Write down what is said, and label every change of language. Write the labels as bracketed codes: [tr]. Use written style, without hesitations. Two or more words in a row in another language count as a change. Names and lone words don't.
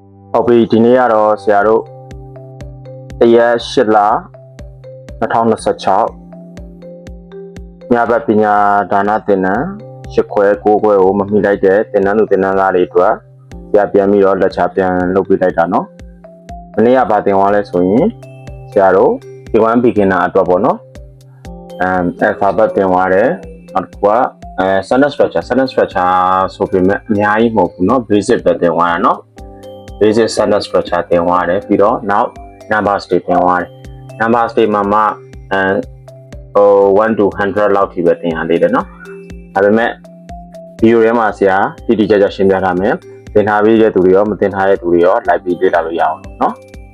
[my] ဟုတ်ပြီဒီနေ့ကတော့ဆရာတို့တရက်8လ2026ညဘက်ပညာဒါနသင်တန်း8ခွဲ9ခွဲကို မမိလိုက်တဲ့သင်တန်းသူသင်တန်းသားတွေအတွက်ဆရာပြန်ပြီးတော့လက်ချပြန်လုပ်ပေးလိုက်တာเนาะမနေ့ကဗာသင်သွားလဲဆိုရင်ဆရာတို့ [en] A1 beginner [my] အတွက်ပေါ့เนาะalphabet သင်သွားတယ်နောက်တစ်ခုက [en] sentence structure [my] ဆိုပေမဲ့အများကြီးမဟုတ်ဘူးเนาะ basic ပဲသင်သွားတာเนาะ [en] basic sentence structure [my] သင်သွားတယ်ပြီးတော့နောက် numbers တွေသင်သွားတယ် numbers တွေမှာမှ 1 to 100လောက်ထိပဲသင်ရသေးတယ်เนาะဒါပေမဲ့ video ထဲမှာဆရာတိတိကျကျရှင်းပြထားမယ်သင်ထားပြီးတဲ့သူတွေရောမသင်ထားတဲ့သူတွေရောလိုက်ပြီးလေ့လာလို့ရအောင်เนาะ